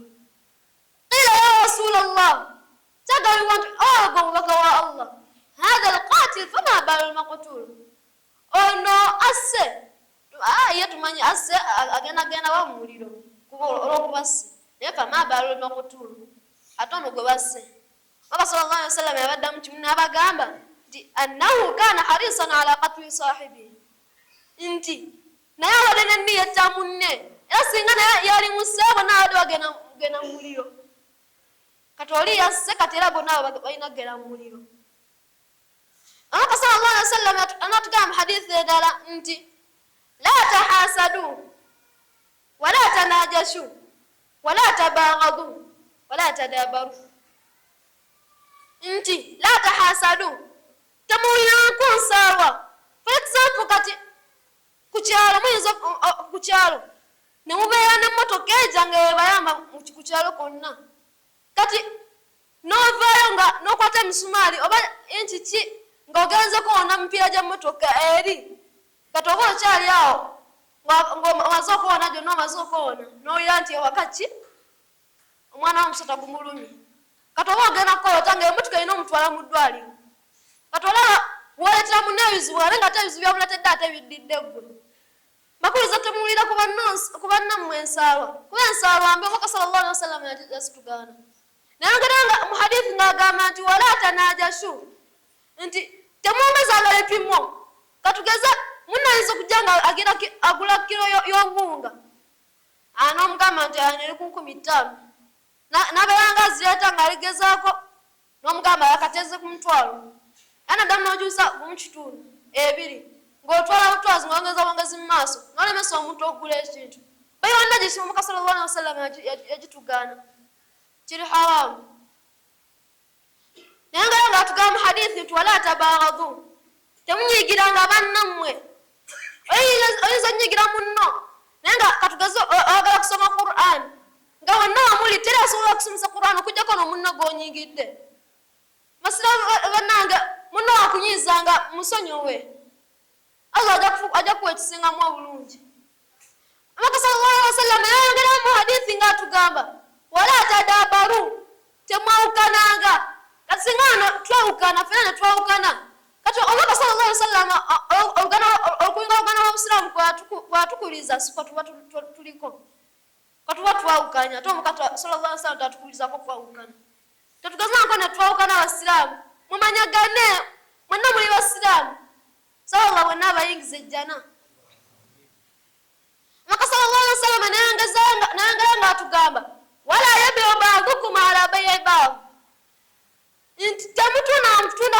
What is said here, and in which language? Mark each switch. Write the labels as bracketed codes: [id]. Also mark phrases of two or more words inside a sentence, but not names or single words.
[ar] قيل يا رسول الله, [lg] kyagambibwa nti ogwo omubaka wa Allah, [ar] هذا القاتل فما بال المقتول, [lg] ono asse ye tumanyi asse agendagenda wa mu muliro olw'okuba asse, naye [ar] فما بال المقتول, [lg] ate ono gwe basse. Omubaka [ar] صلى الله عليه وسلم [lg] yabaddamu kimu n'abagamba nti [ar] إنه كان حريصا على قتل صاحبه, [lg] nti naye abadde n'enniyetta munne, era singa naye yali museebo n'abadde bagenda mu muliro. Kati oli yasse, kati era bonna balina kugenda mu muliro. Omubaka [ar] صلى الله عليه وسلم [lg] anatugamba hadithi endala nti [ar] لا تحاسدوا ولا تناجشوا ولا تباغضوا ولا تدابروا, [lg] nti [ar] لا تحاسدوا, [lg] temulyanku nsaalwa. [en] For example, [lg] kati kukyalo muyinza kukyalo ne mubeera n'emmotoka eja nga ebayamba ku kyalo konna, kati n'ovaayo nga n'okwata emisumaali oba enkiki ng'ogenze kwona mipiira gya mmotoka eri, kati oba okyali awo ng'omaze okwona gyonna omaze okwona n'owulira nti ewaka ki omwana w'omusota gumulumye, kati oba ogenda kukolota ng'emmotoka erina omutwala mu ddwaliro, kati olaba woletera munne ebizibu ate ng'ate ebizibu byamuletedde ate biddidde ggwe. Bakuliza temuwulira ku bannammwe ensaalwa, kuba ensaalwa mbi. Omubaka [ar] صلى الله عليه وسلم [lg] yasitugaana. Nayongera nga mu hadithi ng'agamba nti [ar] ولا تناجشوا, [lg] nti temwongezanga bipimo. Katugeza munno ayinza okujja nga agula kilo y'obuwunga, n'omugamba nti eri ku 5,000, n'abeera nga azireeta ng'aligezaako, n'omugamba yakateze ku mutwalo, anaddamu n'ogyusa mu kitundu 2, ng'otwala butwazi ng'ongeza bwongezi mu maaso, n'olemesa omuntu okugula ekintu. Bayonna gye Omubaka [ar] صلى الله عليه وسلم [lg] yagitugaana, kiri haramu. Naye nga atugamba mu hadithi nti [ar] ولا تباغضوا, [lg] temunyigiranga bannammwe. Oyinza onnyigira munno, naye nga katugeze oyagala kusoma Qur'an, nga wonna wamuli teri asobola okusomesa Qur'an okugyako n'omunno gw'onyigidde. Masira bannange, munno wakunyizanga musonyiwe, Allah ajja kuwa ekisingamu obulungi. Omubaka [ar] صلى الله عليه وسلم [lg] yayongera mu hadithi ng'atugamba [ar] ولا تدابروا, [lg] temwawukananga. Kati singa wano twawukana, ffenna ne twawukana, kati Omubaka [ar] صلى الله عليه وسلم [lg] okuyinga oluganda lw'Obusiraamu kwatukuliza si kwatuba tuliko, kwatuba twawukanya, ate Omubaka [ar] صلى الله عليه وسلم [lg] tatukulizako kwawukana. Tetugezangako ne twawukana Abasiraamu, mumanyagane, mwenna muli Basiraamu, sallallahu bwenna abayingiza ejjana. Omubaka [ar] صلى الله عليه وسلم [lg] nayongera ng'atugamba [ar] ولا يبع بعضكم على بيع بعض, [lg] nti temutunda